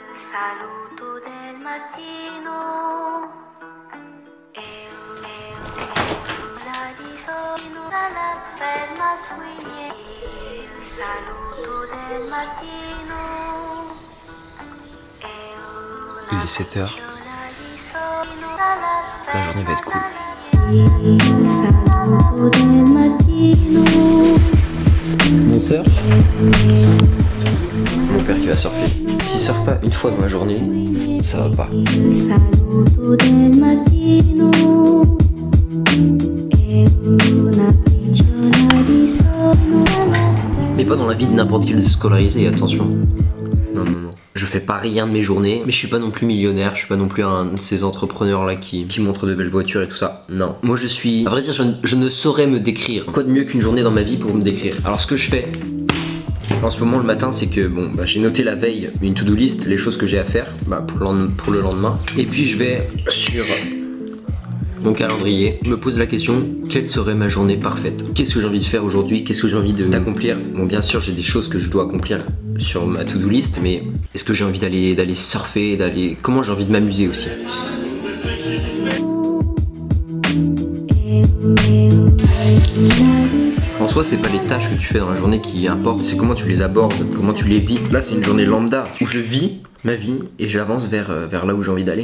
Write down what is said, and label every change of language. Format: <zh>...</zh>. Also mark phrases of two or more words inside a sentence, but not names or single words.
<it>saluto del mattino la di solino dalla ferma sui miei. Il saluto del mattino</it> <fr>Il est 7h. La journée va être cool.</fr> <it>Il saluto del mattino.</it> <fr>Mon surf. Mon père qui va surfer. S'il surfe pas une fois dans la journée, ça va pas.</fr> <it>Il saluto del mattino una briciola di sole.</it> <fr>Mais pas dans la vie de n'importe quel scolarisé, attention. Non, non, non. Je fais pas rien de mes journées, mais je suis pas non plus millionnaire, je suis pas non plus un de ces entrepreneurs là qui montrent de belles voitures et tout ça. Non. Moi je suis... À vrai dire, je ne saurais me décrire. Quoi de mieux qu'une journée dans ma vie pour me décrire? Alors ce que je fais en ce moment le matin, c'est que bon, j'ai noté la veille une</fr> <en>to-do list,</en> <fr>les choses que j'ai à faire pour le lendemain. Et puis je vais sur mon calendrier, je me pose la question, quelle serait ma journée parfaite? Qu'est-ce que j'ai envie de faire aujourd'hui? Qu'est-ce que j'ai envie d'accomplir? Bon, bien sûr, j'ai des choses que je dois accomplir sur ma</fr> <en>to-do list,</en> <fr>mais est-ce que j'ai envie d'aller surfer, comment j'ai envie de m'amuser aussi? En soi, c'est pas les tâches que tu fais dans la journée qui importent, c'est comment tu les abordes, comment tu les vis. Là, c'est une journée lambda où je vis ma vie et j'avance vers là où j'ai envie d'aller.</fr>